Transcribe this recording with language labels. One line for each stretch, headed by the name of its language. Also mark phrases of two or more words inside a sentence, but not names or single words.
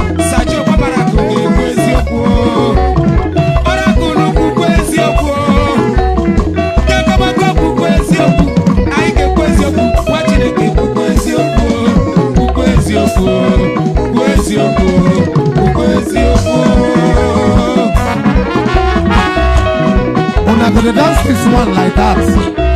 Igbo: Sachi Okpabara ka m ga-ekwu eziokwu. Ọra ka unu kwukwu eziokwu. Nke kpọbụ ka kwukwu eziokwu. Anyị ga-ekwu eziokwu. Nwa Chineke kwukwu eziokwu. Kwukwu eziokwu. Kwukwu eziokwu. Kwukwu eziokwu.
Nigerian Pidgin: Una go dey dance this one like that.